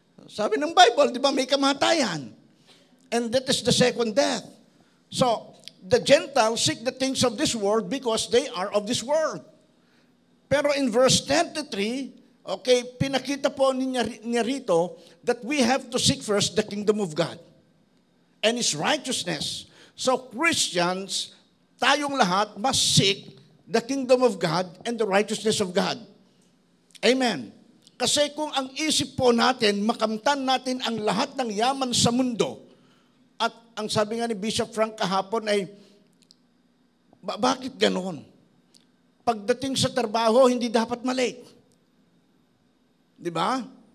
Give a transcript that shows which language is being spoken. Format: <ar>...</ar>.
<tl>Sabi ng Bible, di ba, may kamatayan.</tl> <en>And that is the second death. So, the Gentiles seek the things of this world because they are of this world. Pero in verse 33, okay, pinakita po niya rito that we have to seek first the kingdom of God and His righteousness. So Christians, tayong lahat must seek the kingdom of God and the righteousness of God. Amen.</en> <tl>Kasi kung ang isip po natin, makamtan natin ang lahat ng yaman sa mundo, at ang sabi nga ni Bishop Frank kahapon ay, bakit ganon? Pagdating sa trabaho, hindi dapat malate. Di ba?</tl>